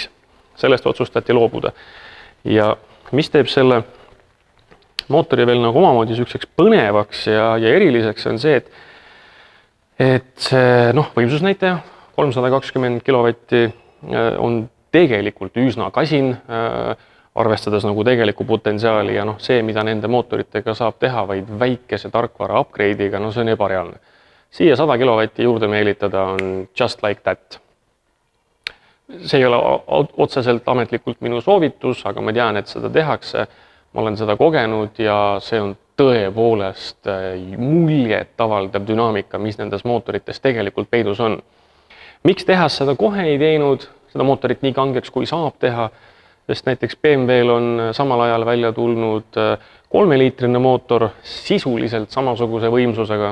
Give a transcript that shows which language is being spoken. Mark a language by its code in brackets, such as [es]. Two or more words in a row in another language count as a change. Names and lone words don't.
[et] Sellest otsustati loobuda. Ja mis teeb selle mootori veel omamoodi sükseks põnevaks ja eriliseks on see, et see võimsusnäitaja 320 kilovatti on tegelikult üsna kasin, arvestades tegeliku potentsiaali ja see, mida nende mootoritega saab teha vaid väikese tarkvara upgrade'iga, see on ebareaalne. Siia 100 kilovatti juurde meelitada on [en] just like that. [et] See ei ole otseselt ametlikult minu soovitus, aga ma tean, et seda tehakse. Ma olen seda kogenud ja see on tõepoolest muljet avaldav dünaamika, mis nendes mootorites tegelikult peidus on. Miks tehas seda kohe ei teinud, seda mootorit nii kangeks kui saab teha, sest näiteks BMW-l on samal ajal välja tulnud 3-liitrine mootor sisuliselt samasuguse võimsusega.